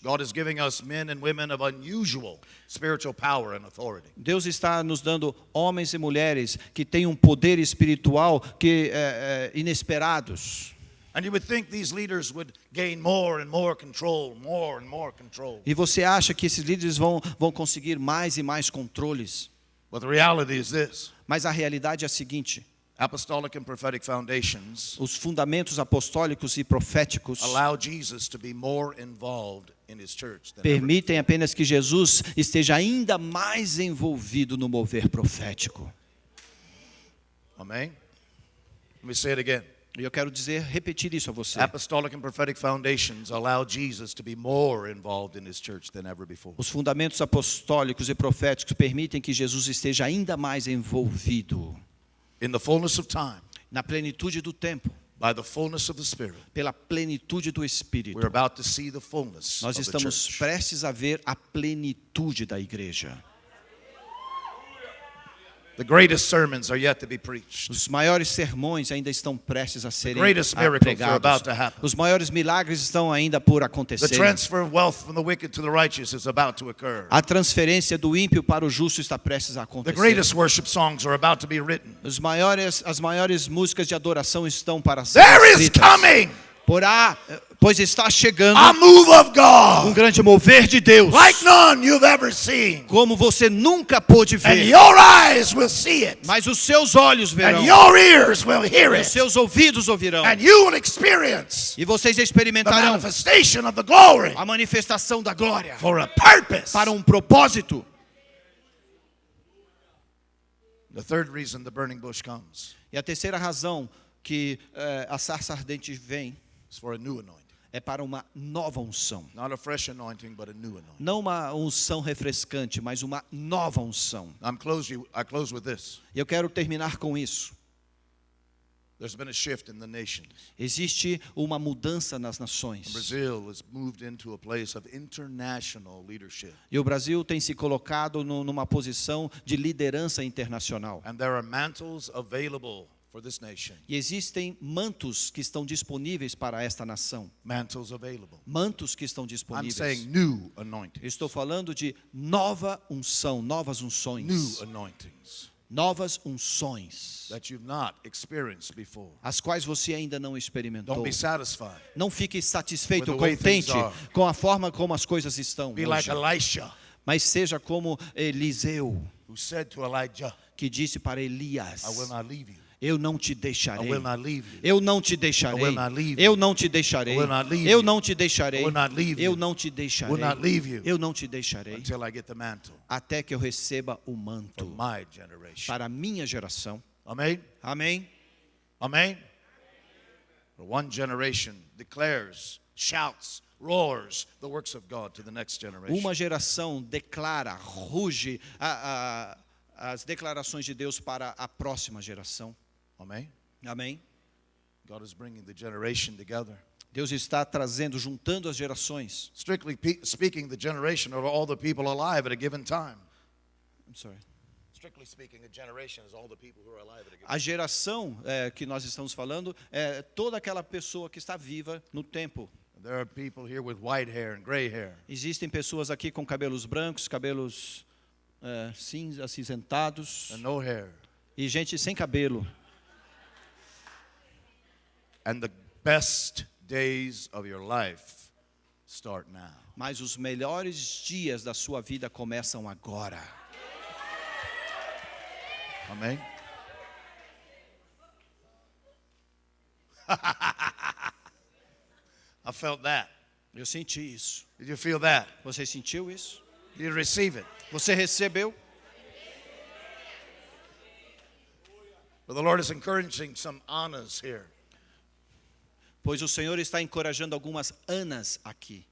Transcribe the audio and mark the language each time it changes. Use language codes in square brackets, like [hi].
[en] God is giving us men and women of unusual spiritual power and authority. [pt] Deus está nos dando homens e mulheres que têm um poder espiritual inesperados. [en] And you would think these leaders would gain more and more control, more and more control. [pt] E você acha que esses líderes vão conseguir mais e mais controles? [en] But the reality is this. [pt] Mas a realidade é a seguinte: [en] Apostolic and prophetic foundations [pt] os fundamentos apostólicos e proféticos [en] allow Jesus to be more involved in his church than ever. [pt] permitem apenas que Jesus esteja ainda mais envolvido no mover profético. [en] Amen. Let me say it again. [pt] E eu quero repetir isso a você. [en] Apostolic and prophetic foundations allow Jesus to be more involved in his church than ever before. [pt] Os fundamentos apostólicos e proféticos permitem que Jesus esteja ainda mais envolvido [en] In the fullness of time, [pt] na plenitude do tempo, [en] by the fullness of the Spirit, [pt] pela plenitude do Espírito. [en] we're about to see the fullness [pt] Nós [en] of the [pt] estamos [en] church. [pt] prestes a ver a plenitude da igreja. [en] The greatest sermons are yet to be preached. [pt] Os maiores sermões ainda estão prestes a serem [en] greatest miracles are about to happen. [pt] Os maiores milagres estão ainda por [en] The [pt] acontecer. [en] transfer of wealth from the wicked to the righteous is about to occur. [pt] A transferência do ímpio para o justo está prestes a [en] The [pt] acontecer. [en] greatest worship songs are about to be written. [pt] As maiores músicas de adoração estão para ser [en] There is [pt] escritas. [en] coming [pt] Pois está chegando [en] a move of God [pt] grande mover de Deus, [en] like none you've ever seen. [pt] como você nunca pôde [en] And [pt] ver. [en] your eyes will see it. [pt] Mas os seus olhos verão, [en] And your ears will hear [pt] e os [en] it. [pt] seus ouvidos ouvirão, [en] And you will experience [pt] e vocês [en] the [pt] experimentarão [en] manifestation of the glory [pt] a manifestação da glória [en] for a purpose. [pt] para um propósito. [en] The third reason the burning bush comes [pt] E a terceira razão que a sarça ardente vem [en] is for a new anointing. [pt] é para uma nova unção. [en] Not a fresh anointing, but a new anointing. [pt] Não uma unção refrescante, mas uma nova unção. [en] I close with this. [pt] E eu quero terminar com isso. [en] There's been a shift in the nations. [pt] Existe uma mudança nas nações. [en] Brazil has moved into a place of international leadership. [pt] E o Brasil tem se colocado numa posição de liderança internacional. [en] And there are mantles available for this nation. [pt] E existem mantos que estão disponíveis para esta nação. [en] Mantles available. [pt] Mantos que estão [en] I'm [pt] disponíveis. [en] saying new anointings. [pt] Estou falando de nova unção, novas unções. [en] New anointings [pt] Novas unções, [en] that you've not experienced before. [pt] as quais você ainda não experimentou. [en] Don't be satisfied. [pt] Não fique satisfeito, [en] with the way [pt] contente [en] things are. [pt] com a forma como as coisas estão [en] Be [pt] hoje. [en] like Elisha, [pt] Mas seja como Eliseu, [en] who said to Elijah, [pt] que disse para Elias: [en] I will not leave you. [pt] eu não te [en] I [pt] deixarei. [en] will not leave you. [pt] Eu não te deixarei. [en] I will not leave you. [pt] Eu não te deixarei. [en] I will not leave [pt] Eu [en] you. [pt] não te deixarei. [en] I will not leave [pt] Eu [en] you. [pt] não te [en] I [pt] deixarei. [en] will not leave you [pt] Eu não te deixarei [en] until I get the mantle [pt] até que eu receba o [en] for [pt] manto [en] my generation. [pt] para a minha geração. [en] Amen? [pt] Amém? [en] Amen? For one generation declares, shouts, roars the works of God to the next generation. [pt] Uma geração declara, ruge as declarações de Deus para a próxima geração. [en] Amen? [pt] Amém? [en] God is bringing the generation together. [pt] Deus está trazendo, juntando as gerações. [en] Strictly speaking, the generation are all the people alive at a given time. I'm sorry. Strictly speaking, a generation is all the people who are alive at a given [pt] A geração que nós estamos falando é toda aquela pessoa que está viva no tempo. [en] time. There are people here with white hair and gray hair. [pt] Existem pessoas aqui com cabelos brancos, cabelos acinzentados, [en] And no hair. [pt] e gente sem cabelo. [en] And the best days of your life start now. [pt] Mas os melhores dias da sua vida começam agora. [en] Amen? I felt that. [pt] Eu senti isso. [en] Did you feel that? [pt] Você sentiu isso? [en] Did you receive it? [pt] Você recebeu? [en] But the Lord is encouraging some Annas here. [pt] Pois o Senhor está encorajando algumas Anas aqui.